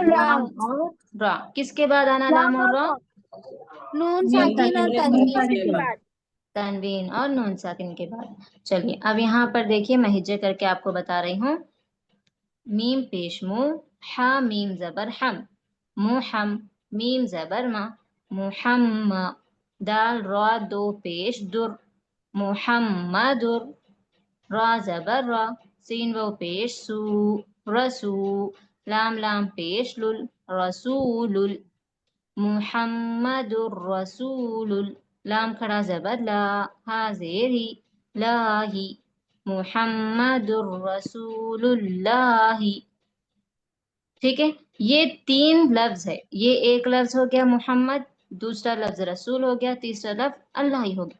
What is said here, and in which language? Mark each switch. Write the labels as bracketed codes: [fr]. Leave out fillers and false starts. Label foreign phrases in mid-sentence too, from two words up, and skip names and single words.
[ur] لام اور را. کس کے بعد آنا لام اور را؟ نون ساکن اور تنوین کے بعد. تنوین اور نون ساکن کے بعد. چلیے اب یہاں پر دیکھیے میں ہجے کر کے آپ کو بتا رہی ہوں. میم پیش مو، حا میم زبر حم، محم، میم زبر ما، محم، دال را دو پیش در، محمدر، را زبر را، سین و پیش سو، رسو، لام لام پیش لل، رسول، [ar] محمد الرسول، [ur] لام کھڑا زبر لا، ہا زیر ہی، لاہی، [ar] محمد الرسول اللہ. [ur] ٹھیک ہے، یہ تین لفظ ہے. یہ ایک لفظ ہو گیا محمد، دوسرا لفظ رسول ہو گیا، تیسرا لفظ اللہ ہی ہو گیا.